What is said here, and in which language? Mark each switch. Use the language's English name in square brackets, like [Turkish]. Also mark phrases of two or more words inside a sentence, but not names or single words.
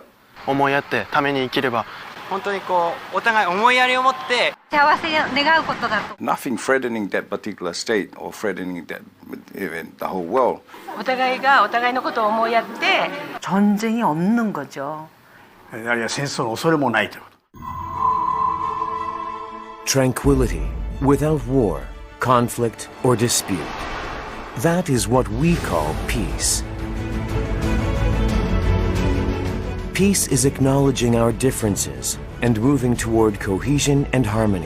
[Japanese] 思いやってために生きれば本当にこうお互い思いやりを持って幸せを願うことだと。 [English] Nothing threatening that particular state or threatening that even the whole world. [Japanese] お互いがお互いのことを思いやって [Korean] 전쟁이 없는 거죠. [Japanese] あるいは戦争の恐れもないということ。 [English] Tranquility, without war, conflict, or dispute. That is what we call peace. Peace is acknowledging our differences and moving toward cohesion and harmony.